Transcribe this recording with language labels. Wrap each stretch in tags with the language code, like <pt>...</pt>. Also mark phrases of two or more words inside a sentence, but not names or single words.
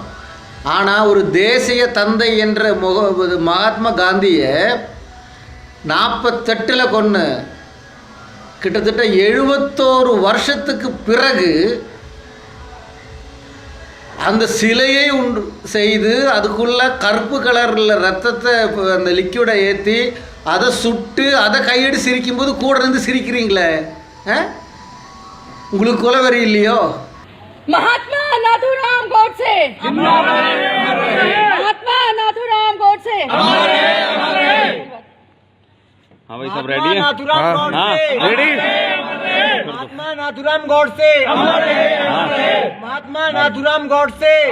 <ta>ஆனால் ஒரு தேசிய தந்தை என்ற மகாத்மா காந்தியை 48 கொன்று கிட்டத்தட்ட 71 வருஷத்துக்கு பிறகு அந்த சிலையை உண்டு செய்து அதுக்குள்ளே கருப்பு கலரில் ரத்தத்தை அந்த லிக்விடை ஏற்றி அதை சுட்டு அதை கையெடு சிரிக்கும்போது கூட இருந்து சிரிக்கிறீங்களே, உங்களுக்கு கொலவெறி இல்லையோ?</ta> <hi>महात्मा नाथूराम गोडसे, महात्मा नाथूराम गोडसे। हाँ भाई सब रेडी है? हाँ रेडी। महात्मा नाथूराम गोडसे, महात्मा नाथूराम गोडसे।</hi>